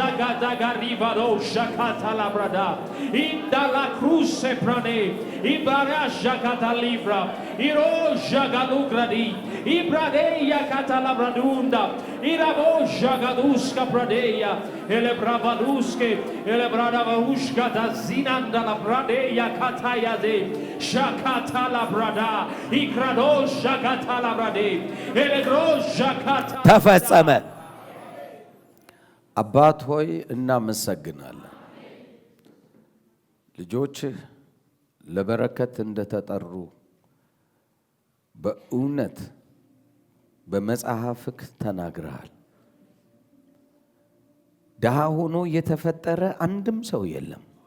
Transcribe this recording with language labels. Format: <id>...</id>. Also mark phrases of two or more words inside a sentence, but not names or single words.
<am>gadagariba shakata labrada indala cruce prane ibaraja kata livra iroja galugradi ibrade yakata labradunda iraboja gaduska pradeya elebravaduske elebradavahushka da zinanda labrade yakata yade Shakata la brada, ikrado shakata la brade, elegro shakata. ተፈጸመ። አባት ሆይ እናመሰግናለን። ልጆችህ ለበረከት እንደተጠሩ በእውነት በመጽሐፍህ ተናግረሃል። ድሃ ሆኖ የተፈጠረ አንድም ሰው የለም።</am>